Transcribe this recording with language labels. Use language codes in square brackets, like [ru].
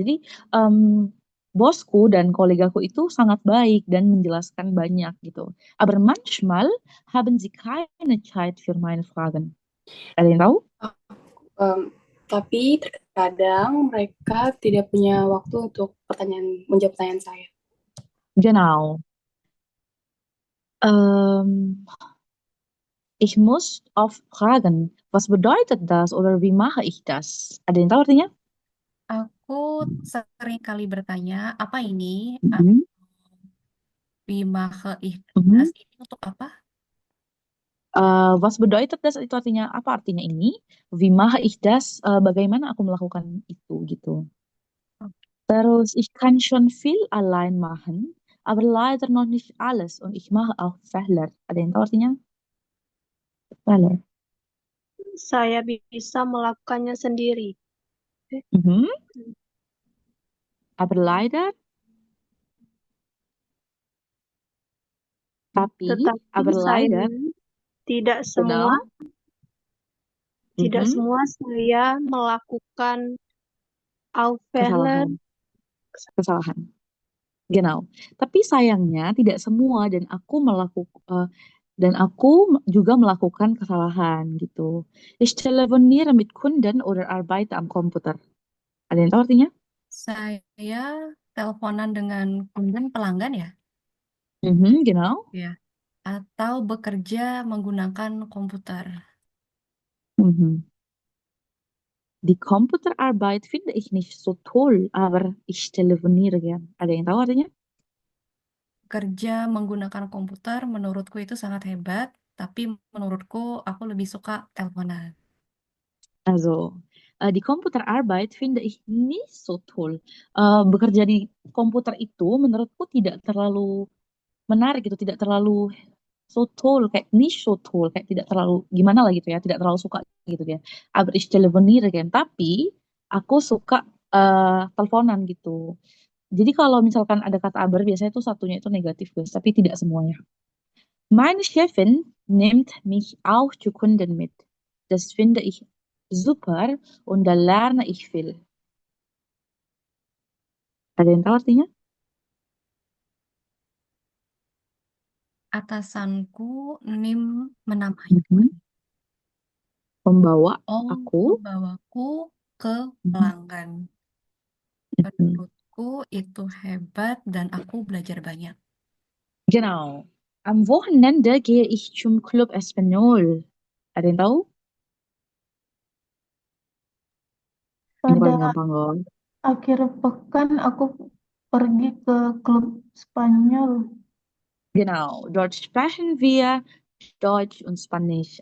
[id] Jadi em, bosku dan kolegaku itu sangat baik dan menjelaskan banyak gitu. [de] Aber manchmal haben sie keine Zeit für meine Fragen. [id] Ada yang tahu? Em, tapi terkadang mereka tidak punya waktu untuk menjawab pertanyaan saya. [de] Genau. Ähm, Ich muss oft fragen, was bedeutet das oder wie mache ich das? [id] Ada yang tahu artinya? Aku sering kali bertanya, apa ini? Mhm. Bimahe ihdas Mhm. ini untuk apa? [de] Was bedeutet das [id] itu artinya apa artinya ini? [de] Wie mache ich das? [id] Bagaimana aku melakukan itu gitu. [de] Terus ich kann schon viel allein machen, aber leider noch nicht alles und ich mache auch Fehler. [id] Ada yang tahu artinya? Fehler. Saya bisa melakukannya sendiri. [de] Mhm. Aber leider, [id] Tetapi [de] aber leider, [id] tidak semua [de] genau. [id] tidak Mhm. semua saya melakukan Aufwähler. Kesalahan. Genau. Tapi sayangnya tidak semua dan aku juga melakukan kesalahan gitu. [de] Ich telefoniere mit Kunden oder arbeite am Computer. [id] Ada yang tahu artinya? Saya teleponan dengan kunden pelanggan ya, [de] Mhm, genau. [id] ya, atau bekerja menggunakan komputer. Mhm. [de] Die Computerarbeit finde ich nicht so toll, aber ich telefoniere gern. [id] Ada yang tahu artinya? Kerja menggunakan komputer menurutku itu sangat hebat, tapi menurutku aku lebih suka teleponan. [de] Also, die Computerarbeit finde ich nicht so toll. [id] Bekerja di komputer itu menurutku tidak terlalu menarik gitu, tidak terlalu [de] so toll, [id] kayak [de] nicht so toll, [id] kayak tidak terlalu gimana lah gitu ya, tidak terlalu suka gitu ya. [de] Aber ich telefoniere gern, [id] tapi aku suka teleponan gitu. Jadi kalau misalkan ada kata aber biasanya itu satunya itu negatif guys, tapi tidak semuanya. [de] Meine Chefin nimmt mich auch zu Kunden mit. Das finde ich super und da lerne ich viel. [id] Ada yang tahu artinya? Atasanku nim menamaikan. Mhm. Membawa Oh, aku. membawaku ke Mhm. pelanggan. Mhm. Menurutku itu hebat dan aku belajar banyak. [de] Genau. Am Wochenende gehe ich zum Club Espanyol. [id] Ada yang tahu? Ini paling gampang loh. akhir pekan aku pergi ke klub Spanyol. [de] Genau. Dort sprechen wir Deutsch und Spanisch.